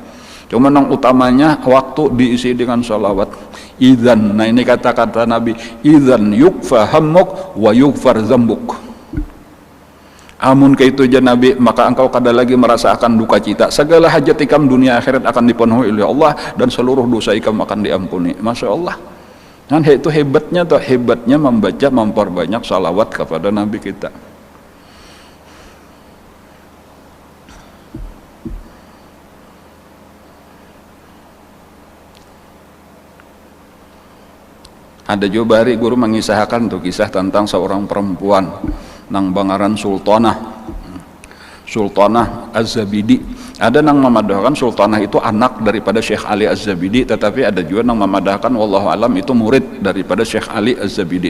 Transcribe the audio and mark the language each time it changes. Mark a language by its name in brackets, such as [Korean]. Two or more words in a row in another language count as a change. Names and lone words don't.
[Banjar] Cuma nang utamanya waktu diisi dengan salawat. [Arabic] Idzan, [Indonesian] nah ini kata-kata Nabi, [Arabic] إذن تكفى همك ويغفر ذنبك. [Banjar] Amun kaitu jan Nabi, maka engkau kada lagi merasakan duka cita. Segala hajat ikam dunia akhirat akan dipenuhi oleh Allah dan seluruh dosa ikam akan diampuni. [Arabic] ما شاء الله. [Indonesian] Dan itu hebatnya tuh, hebatnya membaca memperbanyak salawat kepada Nabi kita. [Banjar] Ada juga bari guru mengisahkan tuh kisah tentang seorang perempuan nang bangaran Sultanah Az-Zabidi. Ada nang memadahkan Sultanah itu anak daripada Syekh Ali Az-Zabidi, tetapi ada juga nang memadahkan [Arabic] والله أعلم [Banjar] itu murid daripada Syekh Ali Az-Zabidi.